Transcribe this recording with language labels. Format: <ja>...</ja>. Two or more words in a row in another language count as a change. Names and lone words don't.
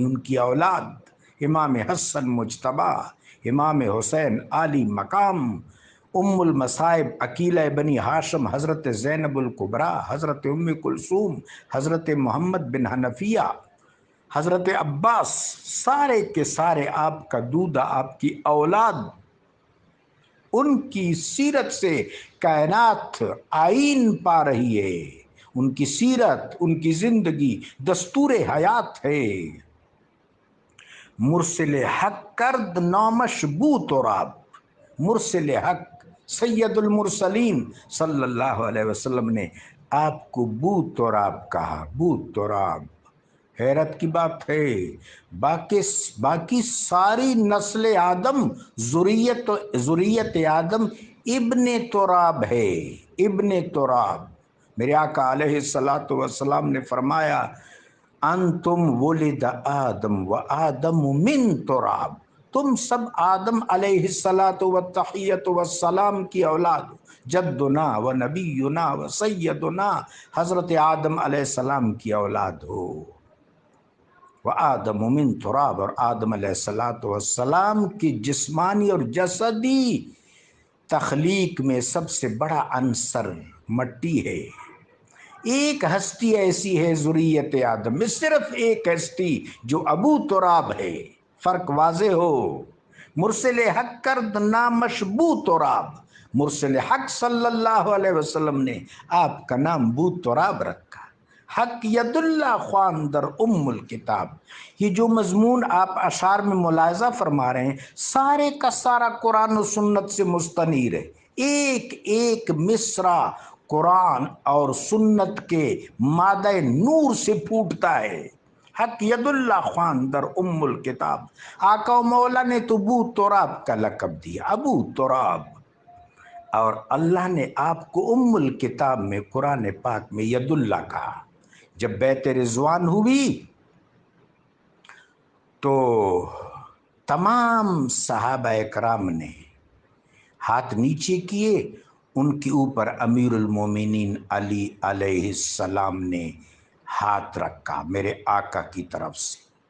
<ur>ان کی اولاد، امام حسن مجتبی، امام حسین عالی مقام، ام المصائب عقیلہ بنی ہاشم حضرت زینب الکبریٰ، حضرت ام کلثوم، حضرت محمد بن حنفیہ، حضرت عباس، سارے کے سارے آپ کا دودہ، آپ کی اولاد، ان کی سیرت سے کائنات آئین پا رہی ہے۔ ان کی سیرت، ان کی زندگی دستور حیات ہے۔</ur> <fa>مرسل حق کرد نامش بو تراب،</fa> <ur>مرسل حق سید المرسلین</ur> <ar>صلی اللہ علیہ وسلم</ar> <ur>نے آپ کو بو تراب کہا، بو تراب۔ حیرت کی بات ہے، باقی ساری نسل آدم، ذریت آدم</ur> <ar>ابن تراب</ar> <ur>ہے،</ur> <ar>ابن تراب۔</ar> <ur>میرے آقا</ur> <ar>علیہ الصلوۃ والسلام</ar> <ur>نے فرمایا</ur> <ar>انتم ولد آدم و آدم من تراب،</ar> <ur>تم سب آدم</ur> <ar>علیہ الصلوۃ والتحیۃ والسلام</ar> <ur>کی اولاد،</ur> <ar>جدنا و نبینا و سیدنا</ar> <ur>حضرت آدم</ur> <ar>علیہ السلام</ar> <ur>کی اولاد ہو۔</ur> <ar>وآدم من تراب،</ar> <ur>اور آدم</ur> <ar>علیہ السلام</ar> <ur>کی جسمانی اور جسدی تخلیق میں سب سے بڑا عنصر مٹی ہے۔ ایک ہستی ایسی ہے ذریت آدم میں، صرف ایک ہستی جو ابو تراب ہے۔ فرق واضح ہو،</ur> <fa>مرسل حق کرد نامش بو تراب،</fa> <ur>مرسل حق</ur> <ar>صلی اللہ علیہ وسلم</ar> <ur>نے آپ کا نام بو تراب رکھا۔</ur> <fa>حق ید اللہ خواندر ام الکتاب،</fa> <ur>یہ جو مضمون آپ اشعار میں ملاحظہ فرما رہے ہیں سارے کا سارا قرآن و سنت سے مستنیر ہے۔ ایک ایک مصرع قرآن اور سنت کے مادہ نور سے پھوٹتا ہے۔</ur> <fa>حق ید اللہ خوان در ام الکتاب،</fa> <ur>آقا و مولا نے تو ابو تراب کا لقب دیا، ابو تراب، اور اللہ نے آپ کو ام الکتاب میں قرآن پاک میں ید اللہ کہا۔ جب بیعت رضوان ہوئی تو تمام صحابہ اکرام نے ہاتھ نیچے کیے، ان کے اوپر امیر المومنین علی</ur> <ar>علیہ السلام</ar> <ur>نے ہاتھ رکھا میرے آقا کی طرف سے۔</ur>